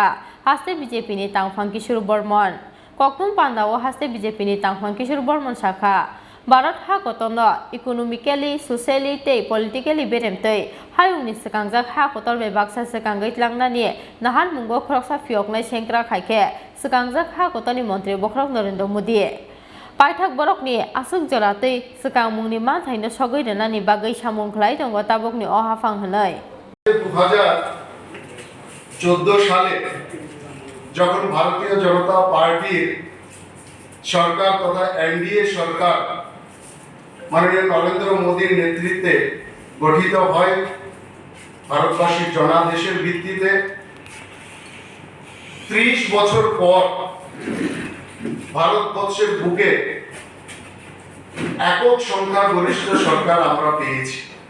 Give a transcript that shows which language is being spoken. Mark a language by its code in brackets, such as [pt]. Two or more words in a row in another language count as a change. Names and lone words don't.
[trp] हासते बीजेपी नि तांफां किशोर बर्मन कक्तम पान्दाओ हासते बीजेपी नि तांफां किशोर बर्मन शाखा भारत हा गतनो [en] economically sociality politically [trp] बेरेमतै हायुंनि सिकांजाक हा गतर बेबाक्सा सिकांगै लांनानि नाहार मुंगो खरकसा फियकनाय सेंक्रा खायके सिकांजाक हा गतनि मंत्री बखरत नरेंद्र मोदी पाठक बरकनि आसुक जरातै सिकांमुंनि मानथायनो सगै दोनानि बागै सामुं खलाय दङ ताबुकनि अहाफां हनै [bn] 2014 সালে যখন ভারতীয় জনতা পার্টির সরকার তথা এনডিএ সরকার মাননীয় নরেন্দ্র মোদীর নেতৃত্বে গঠিত হয় ভারতবাসীর জনাদেশের ভিত্তিতে 30 বছর পর ভারতবর্ষের বুকে একক সংখ্যাগরিষ্ঠ সরকার আমরা পেয়েছি।